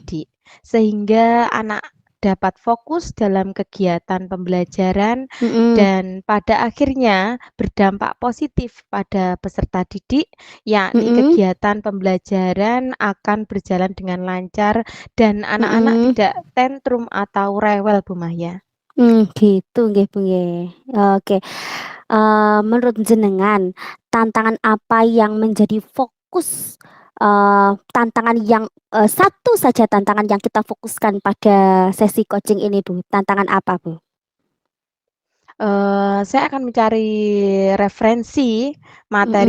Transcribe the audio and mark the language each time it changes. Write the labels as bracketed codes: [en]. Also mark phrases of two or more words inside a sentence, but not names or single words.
[id] didik, sehingga anak dapat fokus dalam kegiatan pembelajaran mhm, dan pada akhirnya berdampak positif pada peserta didik, yakni mhm, kegiatan pembelajaran akan berjalan dengan lancar dan anak-anak mhm. tidak tantrum atau rewel, Bu Mahya. Gitu nggih, Bu, nggih. Oke, menurut jenengan, tantangan apa yang menjadi fokus, tantangan yang satu saja tantangan yang kita fokuskan pada sesi coaching ini, Bu, tantangan apa, Bu? Saya akan mencari referensi materi